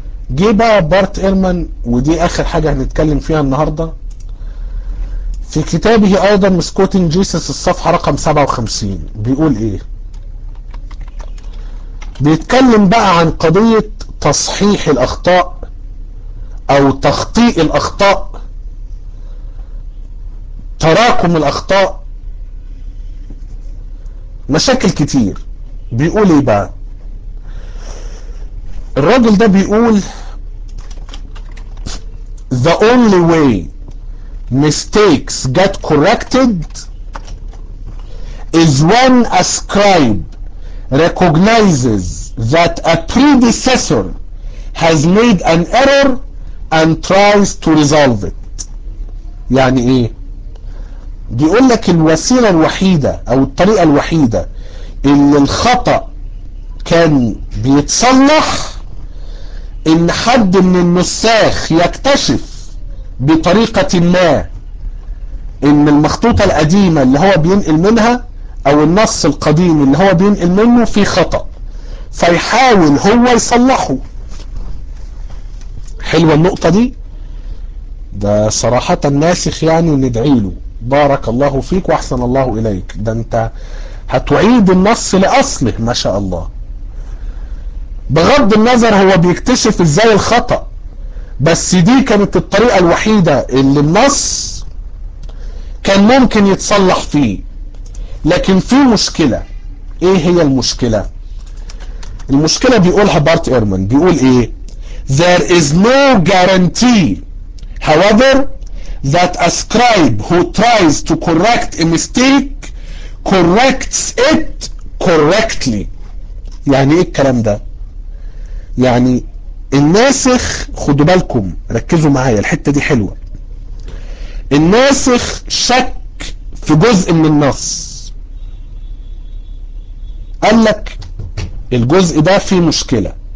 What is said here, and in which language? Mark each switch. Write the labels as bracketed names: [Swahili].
[Arabic] جه بقى بارت إيرمان، ودي آخر حاجة هنتكلم فيها النهاردة، في كتابه أيضا مسكوتين جيسس الصفحة رقم 57 بيقول إيه؟ بيتكلم بقى عن قضية تصحيح الأخطاء أو تخطيئ الأخطاء، تراكم الأخطاء، مشاكل كتير. بيقول ايه بقى الراجل ده؟ بيقول [English] the only way mistakes get corrected is when a scribe recognizes that a predecessor has made an error and tries to resolve it. [Arabic] يعني ايه؟ بيقول لك الوسيلة الوحيدة او الطريقة الوحيدة ان الخطأ كان بيتصلح، ان حد من النساخ يكتشف بطريقة ما ان المخطوطة القديمة اللي هو بينقل منها او النص القديم اللي هو بينقل منه في خطأ، فيحاول هو يصلحه. حلوة النقطة دي، ده صراحة ناسخ يعني، ندعي له بارك الله فيك وأحسن الله إليك، ده أنت هتعيد النص لأصله ما شاء الله. بغض النظر هو بيكتشف إزاي الخطأ، بس دي كانت الطريقة الوحيدة اللي النص كان ممكن يتصلح فيه. لكن في مشكلة، إيه هي المشكلة؟ المشكلة بيقولها بارت إيرمان، بيقول إيه؟ [English] There is no guarantee, however, that a scribe who tries to correct a mistake corrects it correctly. [Arabic] يعني إيه الكلام ده؟ يعني الناسخ، خدوا بالكم ركزوا معايا الحتة دي حلوة، الناسخ شك في جزء من النص، قال لك الجزء ده فيه مشكلة.